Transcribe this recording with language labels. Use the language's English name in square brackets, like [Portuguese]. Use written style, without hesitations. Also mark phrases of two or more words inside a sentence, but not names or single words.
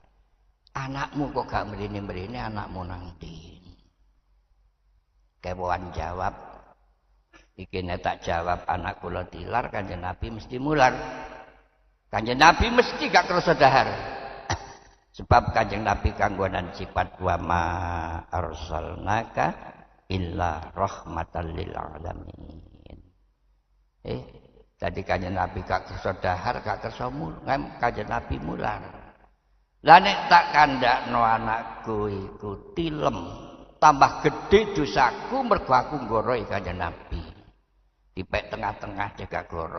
[Javanese] Anakmu kok gak mrene-mrene anakmu nang ndi? Kewan jawab, iki nek tak jawab anak kula tilar Kanjeng Nabi mesti mular. Kanjeng Nabi mesti gak kerasa dahar. Sebab Kanjeng Nabi kanggonan sifat [Arabic] وما أرسلناك إلا رحمة للعالمين. [Javanese] Tadi Kanjeng Nabi gak kersa dahar, gak kersa mular, Kanjeng Nabi mular. Lah nek tak kandakno anakku iku tilem, tambah gede dosaku mergo aku nggorohi Kanjeng Nabi. Dipek tengah-tengah jaga goro.